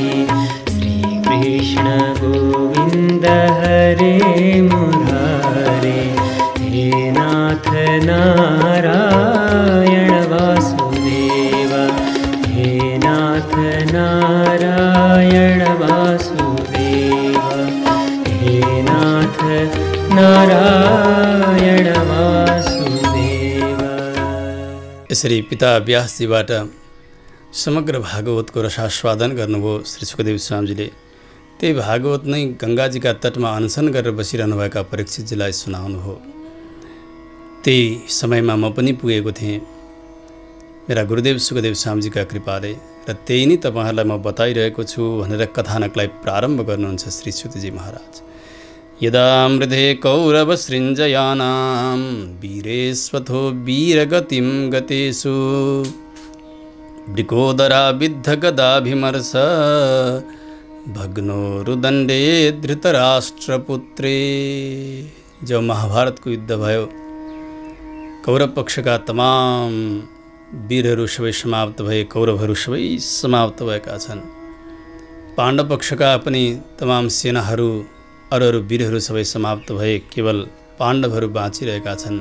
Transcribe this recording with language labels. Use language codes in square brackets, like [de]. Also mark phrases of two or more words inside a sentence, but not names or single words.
[sa] श्री कृष्ण गोविंद हरे मुरारे, हे नाथ नारायण वासुदेव, हे नाथ नारायण वासुदेव, हे नाथ नारायण वासुदेव। [ne] यसरी पिता व्यासजीबाट समग्र भागवतको रसास्वादन गर्नुभयो श्री सुखदेव स्वामीजीले। त्यही भागवत नै गङ्गाजीका तटमा अनसन गरेर बसिरहनुभएका परीक्षितजीलाई सुनाउनुभयो। त्यही समयमा म पनि पुगेको थिएँ मेरा गुरुदेव सुखदेव स्वामीजीका कृपाले, र त्यही नै तपाईँहरूलाई म बताइरहेको छु भनेर कथानकलाई प्रारम्भ गर्नुहुन्छ श्री सुतजी महाराज। [sa] यदा मृधे कौरव सृञ्जयानां वीरेश्वथो वीरगतिं गतेषु, वृकोदरा विद्ध गदाभिमर्श भग्नो रुदण्डे धृतराष्ट्रपुत्रे। [ne] जब महाभारतको युद्ध भयो, कौरव पक्षका तमाम वीरहरू सबै समाप्त भए, कौरवहरू सबै समाप्त भएका छन्। पाण्डव पक्षका पनि तमाम सेनाहरू अरू वीरहरू सबै समाप्त भए, केवल पाण्डवहरू बाँचिरहेका छन्।